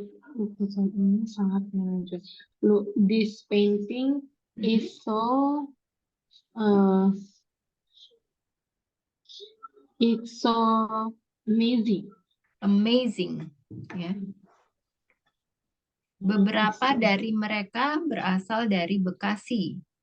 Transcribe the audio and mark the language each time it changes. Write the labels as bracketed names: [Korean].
[Indonesian] Lukisan ini sangat menonjol. [English] This painting is so it's so amazing. Amazing. Ya. [Indonesian] Beberapa dari mereka berasal dari Bekasi.